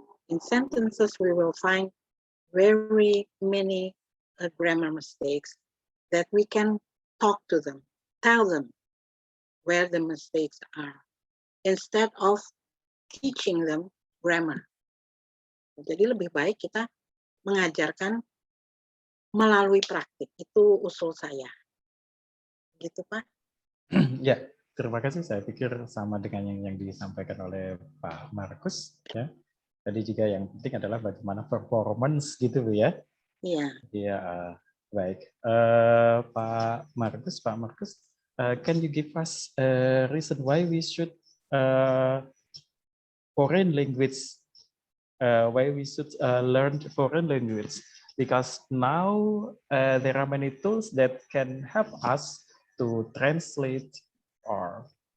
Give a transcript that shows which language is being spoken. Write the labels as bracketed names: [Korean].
[English] In sentences we will find very many grammar mistakes that we can talk to them, tell them where the mistakes are, instead of teaching them grammar. [Indonesian] Jadi lebih baik kita mengajarkan melalui praktik. Itu usul saya. Gitu, Pak. Ya, terima kasih. Saya pikir sama dengan yang disampaikan oleh Pak Markus. Ya. Tadi juga yang penting adalah bagaimana performance gitu ya. Iya. Ya, baik. [English] Pak Markus, can you give us a reason why we should foreign language? Why we should learn foreign language? Because now there are many tools that can help us to translate or.